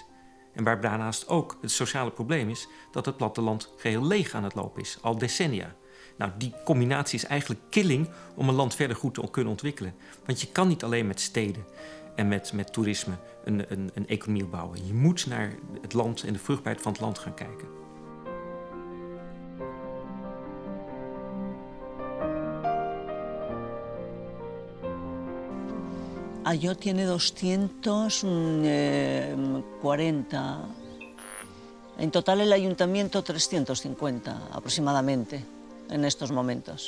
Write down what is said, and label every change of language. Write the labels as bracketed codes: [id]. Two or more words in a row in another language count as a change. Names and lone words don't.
[nl] En waar daarnaast ook het sociale probleem is dat het platteland geheel leeg aan het lopen is, al decennia. Nou, die combinatie is eigenlijk killing om een land verder goed te kunnen ontwikkelen. Want je kan niet alleen met steden en met toerisme een economie opbouwen. Je moet naar het land en de vruchtbaarheid van het land gaan kijken. [es] Ayo tiene 240. En total el ayuntamiento 350 aproximadamente en estos momentos.